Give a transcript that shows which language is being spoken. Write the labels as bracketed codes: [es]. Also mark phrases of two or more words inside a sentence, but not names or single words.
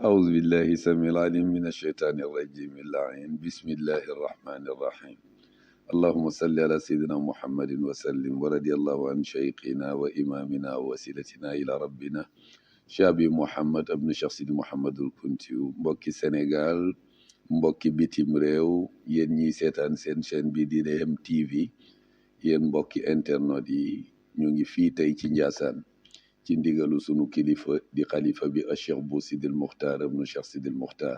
[ar] أعوذ بالله السميع العليم من الشيطان الرجيم اللعين بسم الله الرحمن الرحيم اللهم صل على سيدنا محمد وسلم ورضي الله عن شيخنا وإمامنا ووسيلتنا إلى ربنا شابي محمد ابن شيخ سيدي محمد الكونتي [wo] mbokki Sénégal mbokki bitim réew yéen ñiy seetaan seen chaîne bi di DM TV yéen mbokki internet yi ñu ngi fii tey ci Njaasaan ci ndigalu sunu kilifa di xalifa bi Cheikh Bou Sidil Muxtaar ibnu Cheikh Sidil Muxtaar